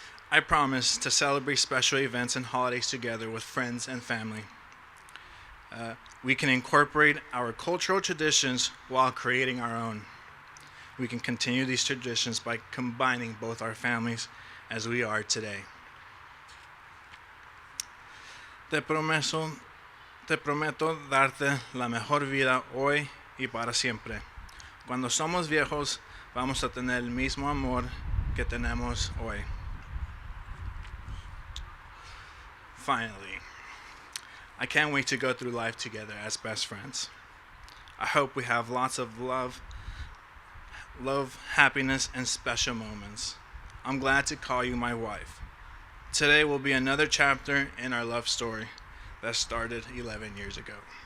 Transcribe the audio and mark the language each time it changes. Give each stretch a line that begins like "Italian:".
English: I promise to celebrate special events and holidays together with friends and family. We can incorporate our cultural traditions while creating our own. We can continue these traditions by combining both our families as we are today.
Spanish: Te prometo darte la mejor vida hoy y para siempre. Cuando somos viejos, vamos a tener el mismo amor que tenemos hoy.
English: Finally, I can't wait to go through life together as best friends. I hope we have lots of love, happiness, and special moments. I'm glad to call you my wife. Today will be another chapter in our love story that started 11 years ago.